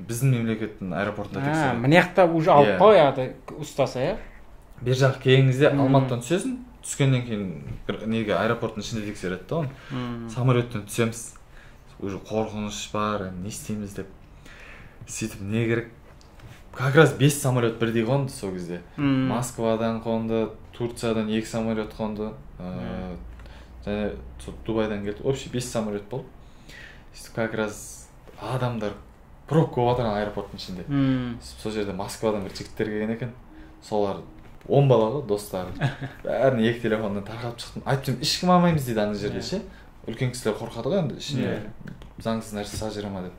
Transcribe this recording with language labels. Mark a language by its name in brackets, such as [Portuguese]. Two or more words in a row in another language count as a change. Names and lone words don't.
[Kazakh] Біздің мемлекеттің аэропортында тексереді. Мына жақта уже алып қояды ұстаса, иә? Бер жақ келгеніңізде Алматыдан түсесің, түскеннен кейін неге аэропорттың ішінде тексереді да оны. Самолеттен түсеміз. Уже қорқыныш бар, не істейміз деп. Сөйтіп не керек? [Russian] Как раз [Kazakh] 5 самолет бірдей қонды сол кезде. Москвадан қонды, Турциядан 2 самолет қонды. Және Дубайдан келді. Общий 5 самолет болды. Сөйтіп [Russian] как раз [Kazakh] адамдар пробка болып отырған аэропорттың ішінде. Сол жерде Москвадан бір жігіттер келген екен. Солар 10 бала ғой, достары. Бәрін 2 телефондан тарқап шықтым. Айтып ешкім алмаймыз дейді ана жерде ше. Үлкен кісілер қорқады ғой енді ішіне заңсыз нәрсе салып жүре ма деп.